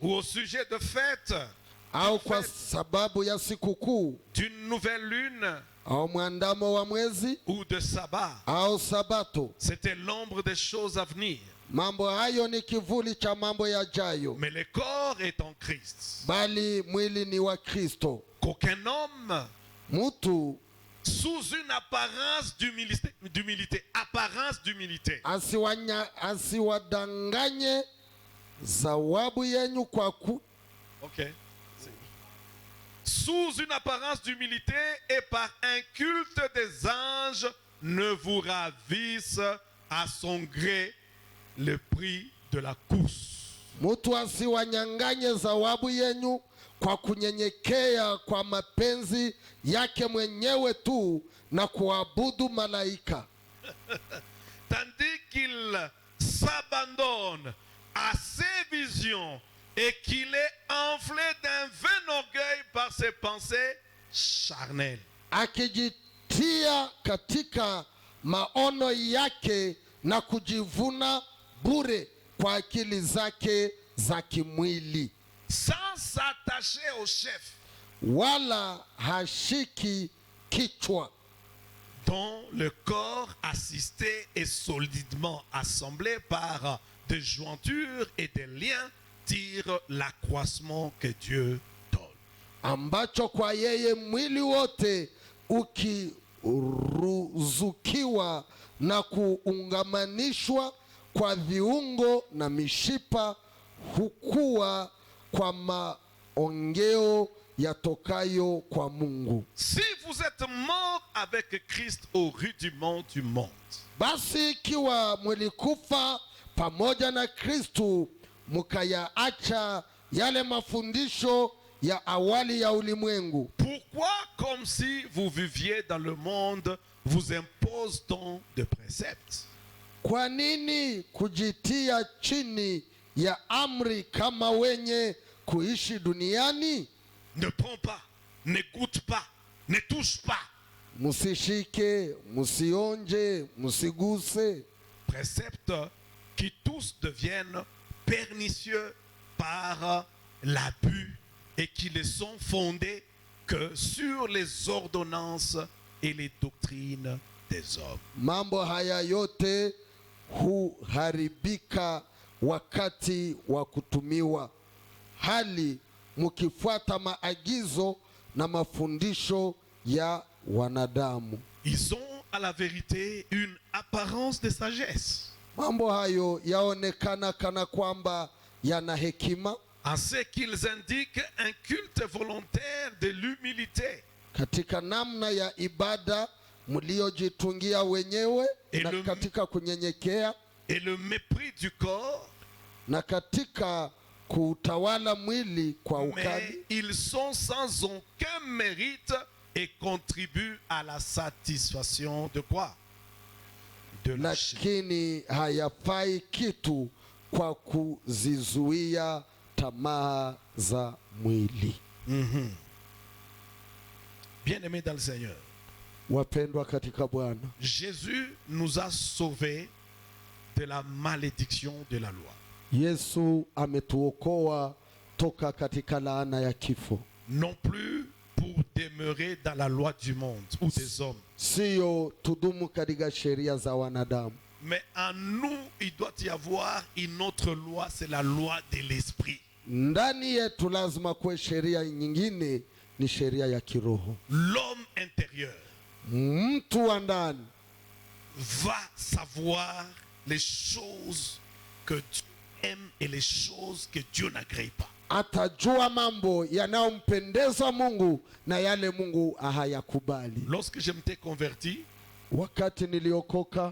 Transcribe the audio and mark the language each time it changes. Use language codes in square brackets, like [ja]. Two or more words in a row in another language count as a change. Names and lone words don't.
[fr] Ou au sujet de fêtes, [sw] au kwa sababu ya sikukuu, [fr] d'une nouvelle lune, [sw] au mwandamo wa mwezi, [fr] ou de sabbat. [sw] au sabato. [fr] C'était l'ombre des choses à venir. [sw] Mambo hayo ni kivuli cha mambo yajayo, [fr] Mais le corps est en Christ. [sw] bali mwili ni wa Kristo. [fr] Qu'aucun homme, [sw] Mtu [fr] sous une apparence d'humilité, apparence d'humilité, [sw] asiwadanganye zawabu yenyu kwa [fr] ok, sous une apparence d'humilité et par un culte des anges, ne vous ravisse à son gré le prix de la course. [sw] Mtu asiwanyanganye zawabu yenyu kwa kunyenyekea kwa mapenzi yake mwenyewe tu na kuabudu malaika. [fr] Tandis qu'il s'abandonne à ses visions et qu'il est enflé d'un vain orgueil par ses pensées charnelles. [sw] Akijitia katika maono yake na kujivuna bure kwa akili zake za kimwili. [fr] Sans s'attacher au chef, [sw] Wala hashiki kichwa, [fr] dont le corps assisté et solidement assemblé par des jointures et des liens tire l'accroissement que Dieu donne. [sw] ambacho kwa yeye mwili wote ukiruzukiwa na kuungamanishwa kwa viungo na mishipa hukua kwa maongeo yatokayo kwa Mungu. [fr] Si vous êtes mort avec Christ au rudiment du monde, [sw] Basi ikiwa mlikufa pamoja na Kristu mukayaacha yale mafundisho ya awali ya ulimwengu. [fr] Pourquoi, comme si vous viviez dans le monde, vous impose-t-on de préceptes? [sw] Kwa nini kujitia chini ya amri kama wenye kuishi duniani? [fr] Ne prends pas, ne goûte pas, ne touche pas. [sw] Musishike, musionje, musiguse. [fr] Préceptes qui tous deviennent pernicieux par l'abus et qui ne sont fondés que sur les ordonnances et les doctrines des hommes. [sw] Mambo haya yote huharibika wakati wa kutumiwa, hali mukifuata maagizo na mafundisho ya wanadamu. [fr] Ils ont à la vérité une apparence de sagesse. [sw] Mambo hayo yaonekana kana kwamba yana hekima, [fr] En ce qu'ils indiquent un culte volontaire de l'humilité. [sw] katika namna ya ibada mliojitungia wenyewe, na katika kunyenyekea, [fr] Et le mépris du corps. [sw] na katika kuutawala mwili kwa [fr] Mais [sw] ukali. [fr] ils sont sans aucun mérite et contribuent à la satisfaction de quoi? De la chair. [sw] Lakini hayafai kitu kwa kuzizuia tamaa za mwili. [fr] Bien-aimés dans le Seigneur, [sw] Wapendwa katika Bwana, [fr] Jésus nous a sauvés de la malédiction de la loi. [sw] Yesu ametuokoa toka katika laana ya kifo. [fr] Non plus pour demeurer dans la loi du monde ou des hommes. [sw] Sio tudumu katika sheria za wanadamu, [fr] Mais en nous, il doit y avoir une autre loi, c'est la loi de l'esprit. [sw] ndani yetu lazima kuwe sheria nyingine, ni sheria ya kiroho. [fr] L'homme intérieur [sw] Mtu wa ndani [fr] va savoir les choses que Dieu aime et les choses que Dieu n'agrée pas. [sw] atajua mambo yanayompendeza Mungu na yale Mungu hayakubali. [fr] Lorsque je m'étais converti, [sw] Wakati niliokoka,